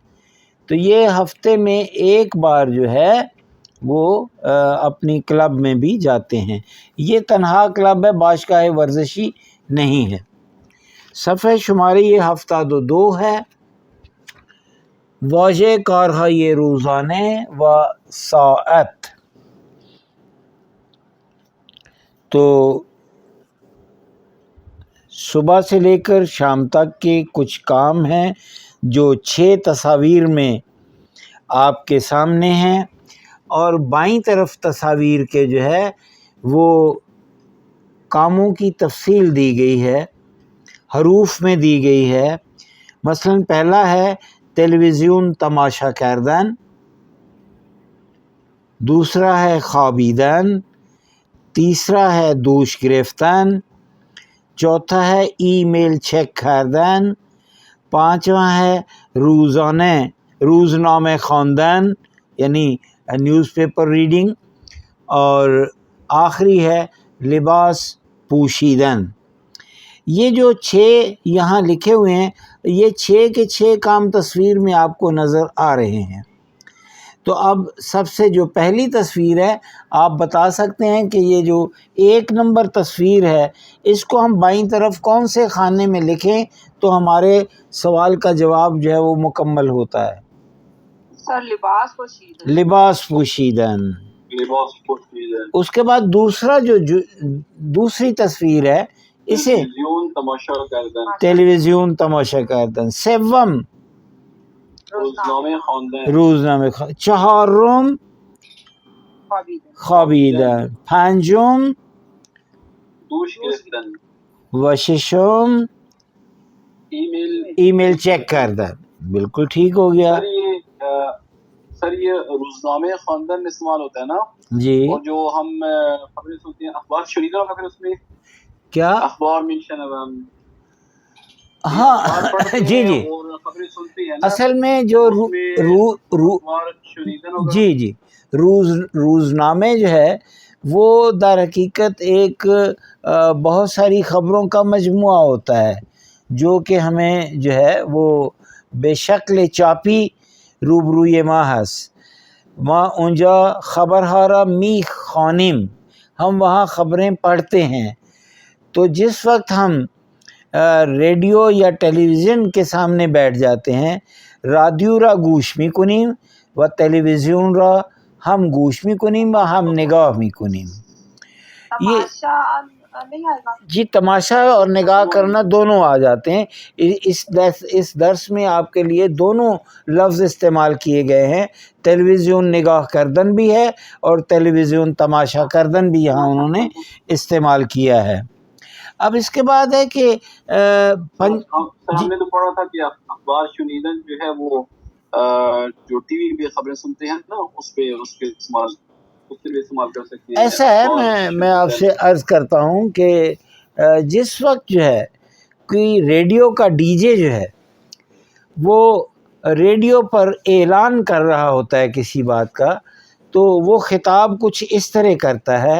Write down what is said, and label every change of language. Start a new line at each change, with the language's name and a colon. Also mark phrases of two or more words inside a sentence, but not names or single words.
Urdu: تو یہ ہفتے میں ایک بار جو ہے وہ اپنی کلب میں بھی جاتے ہیں. یہ تنہا کلب ہے،
Persian: باشگاہ ورزشی
Urdu: نہیں ہے. صفحہ شماری یہ 72 ہے.
Persian: واجہ کارہا یہ روزانے و ساعت.
Urdu: تو صبح سے لے کر شام تک کے کچھ کام ہیں جو 6 تصاویر میں آپ کے سامنے ہیں، اور بائیں طرف تصاویر کے جو ہے وہ کاموں کی تفصیل دی گئی ہے، حروف میں دی گئی ہے. مثلا پہلا ہے
Persian: تلویزیون تماشا کردن،
Urdu: دوسرا ہے خوابیدن، تیسرا ہے
Persian: دوش گرفتن،
Urdu: چوتھا ہے
Persian: ای میل چیک کردن،
Urdu: پانچواں ہے
Persian: روزنامے خواندن
Urdu: یعنی
English: newspaper reading,
Urdu: اور آخری ہے
Persian: لباس پوشیدن.
Urdu: یہ جو 6 یہاں لکھے ہوئے ہیں یہ 6 کے 6 کام تصویر میں آپ کو نظر آ رہے ہیں. تو اب سب سے جو پہلی تصویر ہے آپ بتا سکتے ہیں کہ یہ جو 1 نمبر تصویر ہے اس کو ہم بائیں طرف کون سے خانے میں لکھیں تو ہمارے سوال کا جواب جو ہے وہ مکمل ہوتا ہے؟
Persian: سر لباس پوشیدن. لباس پوشیدن. لباس پوشیدن.
Urdu: اس کے بعد دوسرا جو دوسری تصویر ہے اسے
Persian: تلویزیون تماشا کردن. تلویزیون تماشا کردن. سوم روزنامے خواندن. روزنامه چهارم خوابیدن. پنجم دوش گرفتن. و ششم ای ایمیل چیک کردن.
Urdu: بالکل ٹھیک ہو گیا. سر یہ
Persian: روزنامے خواندن
Urdu: استعمال ہوتا ہے نا جی. اور جو ہم خبریں سنتے ہیں
Persian: اخبار شنیدہ
Urdu: وغیرہ اس میں کیا؟
Persian: اخبار میں شنوم.
Urdu: ہاں جی جی. اور خبریں سنتے ہیں نا اصل میں جو
Persian: اخبار شنیدہ وغیرہ
Urdu: جی جی روزنامے جو ہے وہ در حقیقت ایک بہت ساری خبروں کا مجموعہ ہوتا ہے جو کہ ہمیں جو ہے وہ
Persian: بے شکل چاپی روبروی ما هست. ما اونجا خبرها می خوانیم،
Urdu: ہم وہاں خبریں پڑھتے ہیں. تو جس وقت ہم ریڈیو یا ٹیلی ویژن کے سامنے بیٹھ جاتے ہیں،
Persian: رادیو را گوش میکنیم و تلویزیون را ہم گوش میکنیم و ہم نگاہ میکنیم.
Urdu: یہ نہیں آئے گا جی تماشا اور نگاہ کرنا دونوں آ جاتے ہیں. اس درس میں آپ کے لیے دونوں لفظ استعمال کیے گئے ہیں.
Persian: تلویزیون نگاہ کردن
Urdu: بھی ہے اور
Persian: تلویزیون تماشا کردن
Urdu: بھی یہاں انہوں نے استعمال کیا ہے. اب اس کے بعد ہے کہ ہم نے تو پڑھا تھا کہ اخبار شنیدن جو ہے وہ جو ٹی وی پہ خبریں سنتے ہیں نا اس پہ استعمال کر سکتے ہیں. ایسا ہے میں آپ سے عرض کرتا ہوں کہ جس وقت جو ہے کوئی ریڈیو کا ڈی جے جو ہے وہ ریڈیو پر اعلان کر رہا ہوتا ہے کسی بات کا تو وہ خطاب کچھ اس طرح کرتا ہے.